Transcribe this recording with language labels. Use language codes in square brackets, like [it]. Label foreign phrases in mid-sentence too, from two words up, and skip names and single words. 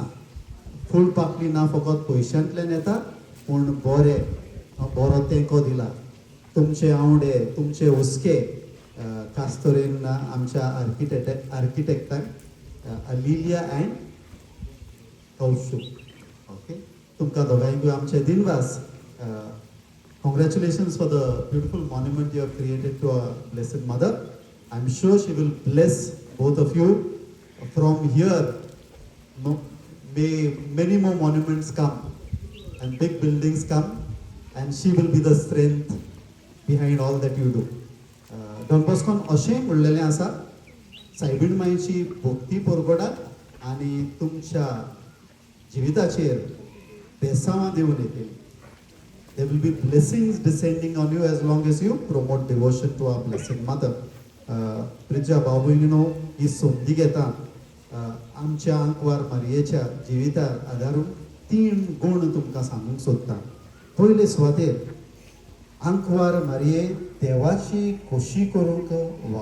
[kok] फूल पाकळी ना फकत पयशांतल्यान येता, पूण बरो तेंको दिला. तुमचे आवडे, तुमचे हुस्के, खास तरेन आमच्या आर्किटेक्टाक अलिलिया अँड कौशुक. ओके, तुमकां दोगांयकूय आमचे दिनवास. [en] Congratulations for the beautiful monument you have created to our Blessed Mother. I'm sure she will bless both of you. From here, may many more monuments come and big buildings come, and she will be the strength behind all that you do. [kok] Don Boscon अशें म्हणलेलें आसा, सायबीण मांयची भक्ती परगडात आनी तुमच्या जिविताचेर बेसांवां दिवन येतली. [en] There will be blessings descending on you as long as you promote devotion to our Blessed Mother. [kok] प्रिजा बाबूनो ही संदी घेता आमच्या आंकवार मारयेच्या जिवितार आदारून 3 गुण तुमकां सांगूंक सोदता. पयले सुवातेर आंकवार मारये देवाची खोशी करूंक.